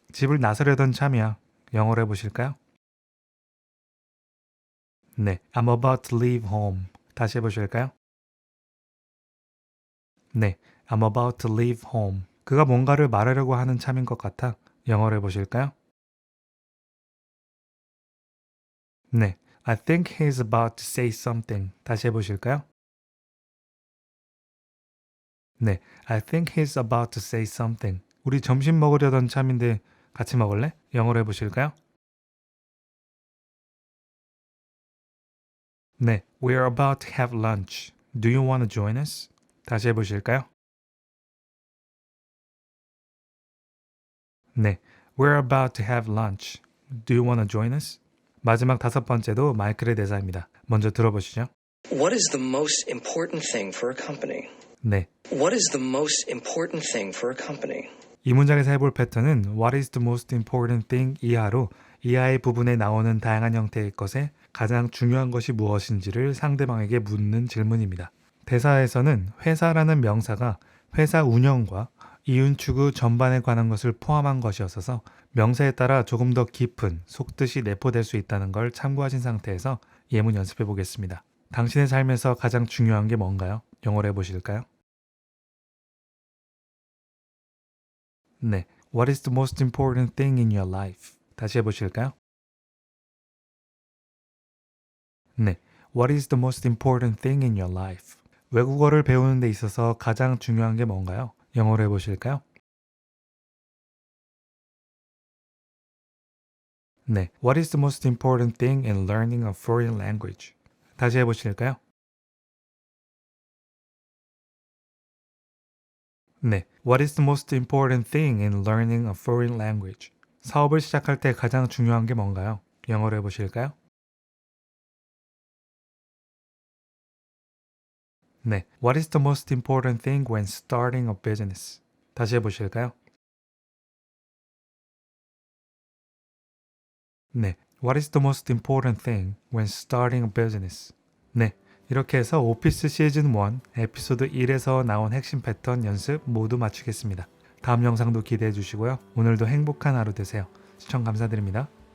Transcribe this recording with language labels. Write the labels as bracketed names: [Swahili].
[Korean] 집을 나서려던 참이야. 영어로 해보실까요? [English] 네, I'm about to leave home. [Korean] 다시 해보실까요? [English] 네, I'm about to leave home. [Korean] 그가 뭔가를 말하려고 하는 참인 것 같아. 영어로 해보실까요? [English] 네, I think he's about to say something. [Korean] 다시 해보실까요? [English] 네, I think he's about to say something. [Korean] 우리 점심 먹으려던 참인데 같이 먹을래? 영어로 해보실까요? [English] 네, we're about to have lunch. Do you want to join us? [Korean] 다시 해보실까요? [English] 네, we're about to have lunch. Do you want to join us? [Korean] 마지막 5번째도 마이클의 대사입니다. 먼저 들어보시죠. [English] What is the most important thing for a company? [Korean] 네, [English] What is the most important thing for a company? [Korean] 이 문장에서 해볼 패턴은 [English] What is the most important thing [Korean] 이하로 이하의 부분에 나오는 다양한 형태의 것에 가장 중요한 것이 무엇인지를 상대방에게 묻는 질문입니다. 대사에서는 회사라는 명사가 회사 운영과 이윤 추구 전반에 관한 것을 포함한 것이었어서 명사에 따라 조금 더 깊은 속뜻이 내포될 수 있다는 걸 참고하신 상태에서 예문 연습해 보겠습니다. 당신의 삶에서 가장 중요한 게 뭔가요? 영어로 해보실까요? [English] 네, What is the most important thing in your life? [Korean] 다시 해보실까요? [English] 네, What is the most important thing in your life? [Korean] 외국어를 배우는 데 있어서 가장 중요한 게 뭔가요? 영어로 해보실까요? [English] 네, What is the most important thing in learning a foreign language? [Korean] 다시 해보실까요? [English] 네, What is the most important thing in learning a foreign language? [Korean] 사업을 시작할 때 가장 중요한 게 뭔가요? 영어로 해보실까요? [English] 네, What is the most important thing when starting a business? [Korean] 다시 해보실까요? [English] 네, What is the most important thing when starting a business? [Korean] 네, 이렇게 해서 오피스 시즌 1 에피소드 1에서 나온 핵심 패턴 연습 모두 마치겠습니다. 다음 영상도 기대해 주시고요. 오늘도 행복한 하루 되세요. 시청 감사드립니다.